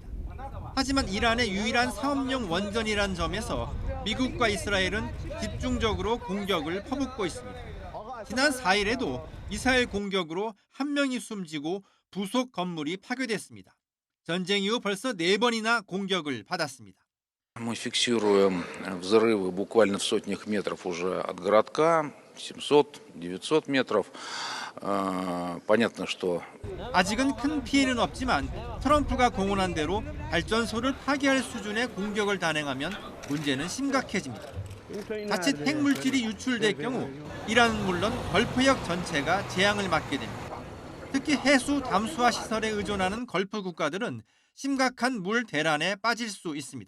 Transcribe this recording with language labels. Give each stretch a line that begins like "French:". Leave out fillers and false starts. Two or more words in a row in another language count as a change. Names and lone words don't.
Korean: 하지만 이란의 유일한 상업용 원전이란 점에서 미국과 이스라엘은 집중적으로 공격을 퍼붓고 있습니다. 지난 4일에도 미사일 공격으로 1명이 숨지고 부속 건물이 파괴됐습니다. 전쟁 이후 벌써 4번이나 공격을 받았습니다.
Russian: Мы фиксируем взрывы буквально в сотнях метров уже от городка, 700-900 метров. Понятно, что
Korean: 아직은 큰 피해는 없지만 트럼프가 공언한 대로 발전소를 파괴할 수준의 공격을 단행하면 문제는 심각해집니다. 자칫 핵물질이 유출될 경우 이란은 물론 걸프역 전체가 재앙을 맞게 됩니다. 특히 해수 담수화 시설에 의존하는 걸프 국가들은 심각한 물 대란에 빠질 수 있습니다.